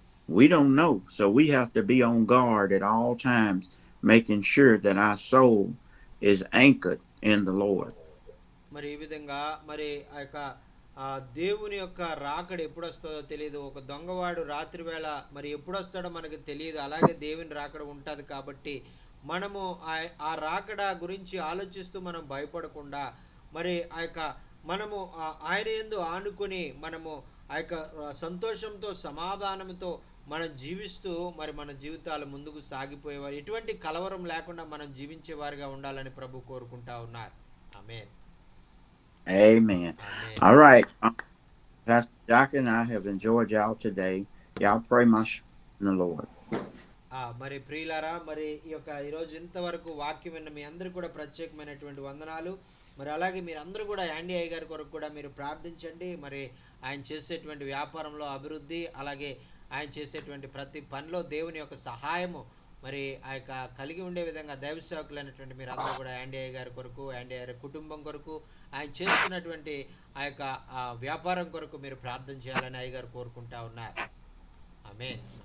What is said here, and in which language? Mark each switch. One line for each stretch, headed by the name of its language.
English: We don't know, so we have to be on guard at all times, making sure that our soul is anchored in the Lord.
Telugu: మరి ఈ విధంగా మరి ఆ యొక్క దేవుని యొక్క రాకడ ఎప్పుడు వస్తుందో తెలియదు. ఒక దొంగవాడు రాత్రి వేళ మరి ఎప్పుడు వస్తాడో మనకు తెలియదు. అలాగే దేవుని రాకడ ఉంటుంది. కాబట్టి మనము ఆ రాకడ గురించి ఆలోచిస్తూ మనం భయపడకుండా మరి ఆ యొక్క మనము ఆయన యందు ఆనుకొని మనము ఆ యొక్క సంతోషంతో సమాధానంతో మనం జీవిస్తూ మరి మన జీవితాలు ముందుకు సాగిపోయేవారు, ఎటువంటి కలవరం లేకుండా మనం జీవించేవారుగా ఉండాలని ప్రభు కోరుకుంటా ఉన్నారు. ఆమేన్.
English: Amen. All right. Pastor Jack and I have enjoyed y'all today. Y'all pray my strength in the Lord.
Telugu: మరి ప్రియులారా, మరి ఈరోజు ఇంతవరకు వాక్యం విన్న మీ అందరూ కూడా ప్రత్యేకమైనటువంటి వందనాలు. మరి అలాగే మీరందరూ కూడా యాండీ అయ్య గారి కొరకు కూడా మీరు ప్రార్థించండి. మరి ఆయన చేసేటువంటి వ్యాపారంలో అభివృద్ధి, అలాగే ఆయన చేసేటువంటి ప్రతి పనిలో దేవుని యొక్క సహాయము మరి ఆ యొక్క కలిగి ఉండే విధంగా దైవ సేవకులైనటువంటి మీరు అందరూ కూడా యాండీ అయ్య గారి కొరకు, యాండీ అయ్య కుటుంబం కొరకు, ఆయన చేస్తున్నటువంటి ఆ యొక్క వ్యాపారం కొరకు మీరు ప్రార్థన చేయాలని అయ్య గారు కోరుకుంటా ఉన్నారు. ఆమేన్.